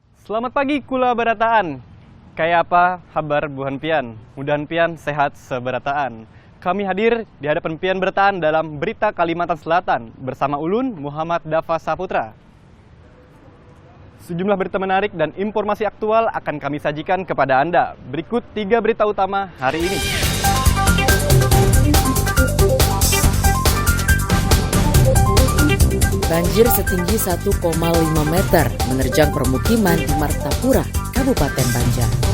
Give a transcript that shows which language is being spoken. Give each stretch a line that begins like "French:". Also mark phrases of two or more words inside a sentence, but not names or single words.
Banjar: Selamat pagi Kula Barataan. Kayak apa kabar Buhan Pian? Mudahan Pian sehat seberataan.
Indonesian: Kami hadir di hadapan Pian Barataan dalam Berita Kalimantan Selatan bersama Ulun Muhammad Dafa Saputra. Sejumlah berita menarik dan informasi aktual akan kami sajikan kepada Anda. Berikut 3 berita utama hari ini. Banjir setinggi 1,5 meter menerjang permukiman di Martapura, Kabupaten Banjar.